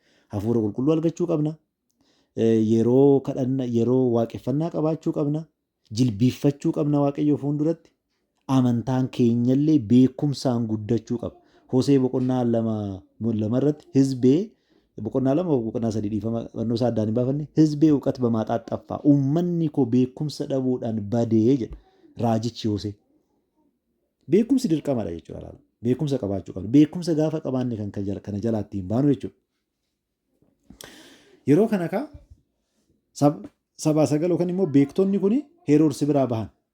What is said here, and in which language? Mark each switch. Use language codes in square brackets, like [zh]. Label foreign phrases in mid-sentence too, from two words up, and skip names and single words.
[om] Hafuura qulqulluu argachuu qabna. Yeroo kadhanna, yeroo waaqeffannaa qabaachuu qabna. Jilbiiffachuu qabna waaqayyoo fuulduratti. Amantaan keenyallee beekumsaan guddachuu qaba. Hosee boqonnaa lamarratti hizbee boqonnaa 2 boqonnaa 3 dhiifama fannoo isaa addaan hin baafanne hizbee [am] እውቀት በማጣት ጠፋ [om] uummanni koo beekumsa dhabuudhaan badee jedha raajichi Yoosee. Beekumsi dirqamadha jechuudha. Beekumsa qabaachuu qabna. Beekumsa gaafa qabaanne kan kana jalaatti hin baanu jechuudha. Yeroo kana kaa sabaa sagal yookaan immoo beektonni kun Heroodis biraa bahan.